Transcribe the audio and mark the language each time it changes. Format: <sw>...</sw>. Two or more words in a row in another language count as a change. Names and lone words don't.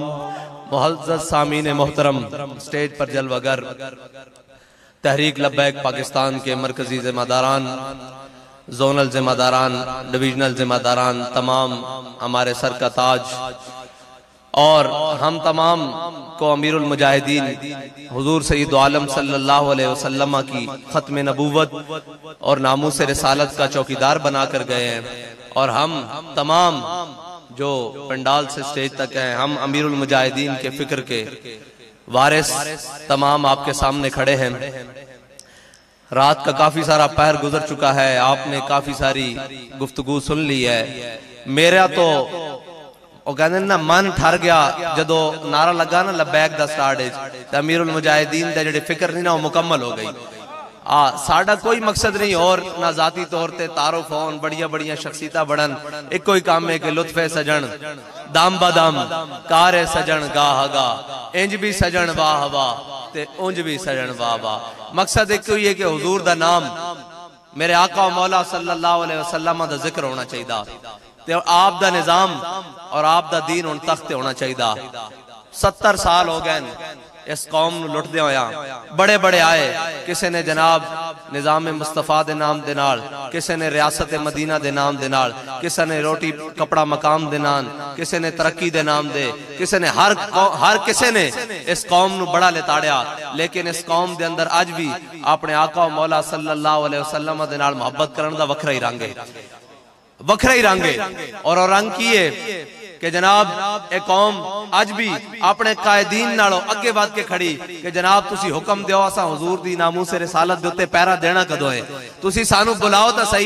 <ur>معزز سامعین محترم اسٹیج پر جلوہ گر تحریک لبیک پاکستان کے مرکزی ذمہ داران زونل ذمہ داران ڈویژنل ذمہ داران تمام ہمارے سر کا تاج اور ہم تمام کو امیر المجاہدین حضور سید عالم</ur> <ar>صلى الله عليه وسلم</ar> <ur>کی ختم نبوت اور ناموس رسالت کا چوکیدار بنا کر گئے ہیں اور ہم تمام جو پنڈال سے اسٹیج تک ہیں ہم امیر المجاہدین کے فکر کے وارث تمام آپ کے سامنے کھڑے ہیں. رات کا کافی سارا پہر گزر چکا ہے آپ نے کافی ساری گفتگو سن لی ہے</ur> <pa>میرا تو کہتے نا من ٹھر گیا جدوں نعرہ لگا نا لبیک دا سٹارٹ امیر المجاہدین دا جیہڑی فکر نہیں نا وہ مکمل ہو گئی. ساڈا کوئی مقصد نہیں اور نہ ذاتی طور تے تعارف ہون بڑھیا بڑھیا شخصیتاں بڑھن اک کوئی کم ہے کہ لطف سجن دم بدم کار سجن گاہ گاہ انج بھی سجن واہ واہ تے اونج بھی سجن واہ واہ مقصد اک ہی ہے کہ حضور دا نام میرے آقا مولا</pa> <ar>صلى الله عليه وسلم</ar> <pa>دا ذکر ہونا چاہیے آپ دا نظام اور آپ دا دین ہن تخت ہونا چاہیے. 70 سال ہو گئے اس قوم نوں لٹدے ہویا بڑے بڑے آئے کسی نے جناب نظام مصطفیٰ دے نام دے نال، کسی نے ریاست مدینہ دے نام دے نال، کسی نے روٹی کپڑا مکام دے نام، کسی نے ترقی دے نام دے، کسی نے ہر کسی نے اس قوم نوں بڑا لتاڑیا. لیکن اس قوم دے اندر اج بھی اپنے آقا مولا</pa> <ar>صلى الله عليه وسلم</ar> <pa>دے نال محبت کرن دا وکھرا ہی رنگ ہے، وکھرا ہی رنگ ہے. اور رنگ کی ہے کہ جناب اک قوم اج بھی اپنے قائدین نالوں اگے ودھ کے کھڑی کہ جناب تسی حکم دیو، اساں حضور دی ناموس رسالت دے اتے پہرہ دینا کدوں ہے، تسی سانوں بلاؤ تو سہی.</pa>